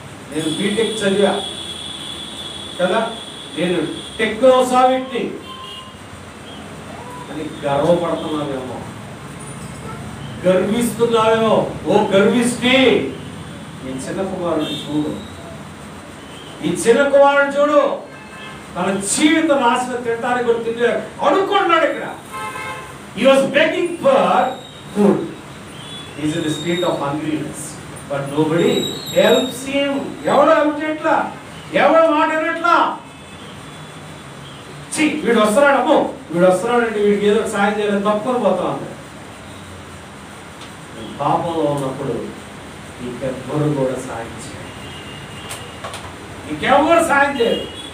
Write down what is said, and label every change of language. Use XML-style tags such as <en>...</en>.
<te>నేను బీటెక్ చదివా కదా, నేను టెక్నోసావిట్ని అని గర్వపడుతున్నావేమో, గర్విస్తున్నావేమో. ఓ గర్విష్టి, ఈ చిన్న కుమారుడిని చూడు, ఈ చిన్న కుమారుడిని చూడు. తన జీవిత నాశనం తినడానికి కూడా తింటే అడుక్కున్నాడు. ఇక్కడ</te> <en>he was begging for food. He is in the state of hungriness, but nobody helps him.</en> <te>ఎవరు హెల్ప్ చేయట్లా, ఎవరు మాట వినట్లా. వీడు వస్తున్నాడమ్మో, వీడు వస్తున్నాడంటే వీడికి ఏదో సాయం చేయాలని తప్పుకొని పోతా ఉంది. పాపంలో ఉన్నప్పుడు నీకెవ్వరు కూడా సాయం చేయాలి, నీకెవ్వరు సాయం చేయరు.</te>